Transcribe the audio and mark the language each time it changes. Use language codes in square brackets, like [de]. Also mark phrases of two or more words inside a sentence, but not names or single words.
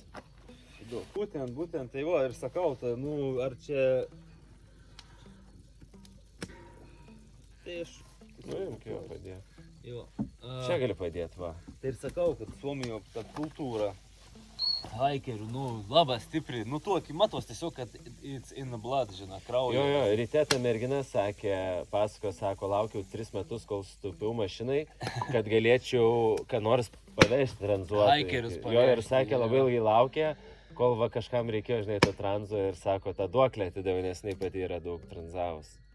[lt] Būtent, tai va, ir sakau, tai, ar čia... Tai aš... Imk jo padėt. Jo. Čia gali padėt, va. Tai ir sakau, kad Suomijoje ta kultūra haikerių, labai stipri. Tokį matos tiesiog, kad [en] it's in the blood, [lt] žinai, kraujo. Jo, ryte ta mergina sakė, sako, laukiau 3 metus, kol stupiau mašinai, kad galėčiau, ką nors pavežti tranzuoti. Haikerius Jo, pavežti, ir sakė, labai ilgai laukė, kol va kažkam reikėjo, žinai, to tranzo ir sako, tą duoklę atidavė, nes jinai pati yra daug tranzavus.